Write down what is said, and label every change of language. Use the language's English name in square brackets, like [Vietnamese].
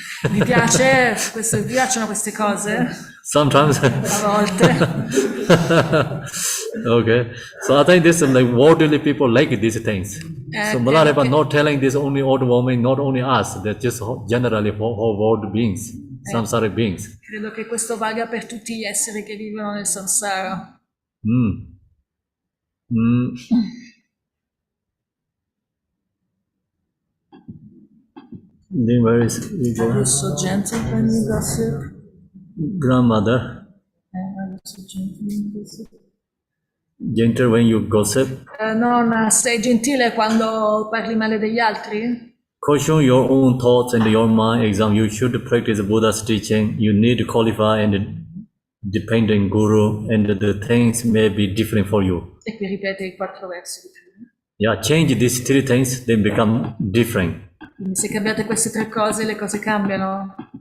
[Italian] Vi piacciono queste cose? [English] Sometimes. [Italian] A volte. [English] Okay. So I think this is like worldly people like these things. So Milarepa not telling this only old woman, not only us, that's just generally for all world beings, samsaric beings. [Italian] Credo che questo valga per tutti gli esseri che vivono nel samsara. [English] Then where is ego? You're so gentle when you gossip. Grandmother, I'm so gentle when you gossip. gentle when you gossip. Nonna, sei gentile quando parli male degli altri? Caution your own thoughts and your mind exam. You should practice Buddha's teaching. You need to qualify and depend on Guru, and the things may be different for you. [Italian] E qui ripete i 4 versi di prima. [English] Yeah, change these 3 things, they become different. [Italian] Quindi se cambiate queste 3 cose, le cose cambiano.